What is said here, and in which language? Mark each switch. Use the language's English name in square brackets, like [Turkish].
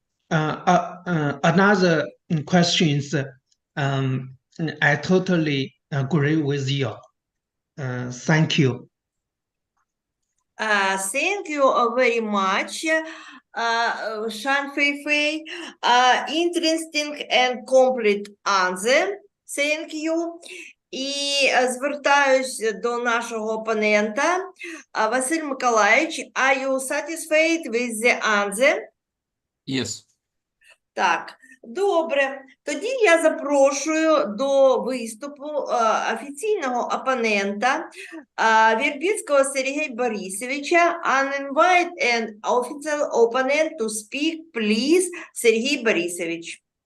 [English] Another questions, I totally agree with you. Thank you. Thank you very much, Шань Фейфей. Interesting and complete answer. Thank you. [Ukrainian] І звертаюсь до нашого опонента. [English] Василь Миколаївич, are you satisfied with the answer? Yes. [Ukrainian] Так, добре. Тоді я запрошую до виступу офіційного опонента Вірбіцького Сергія Борисовича. [English] And invite an official opponent to speak, please, Сергій Борисович.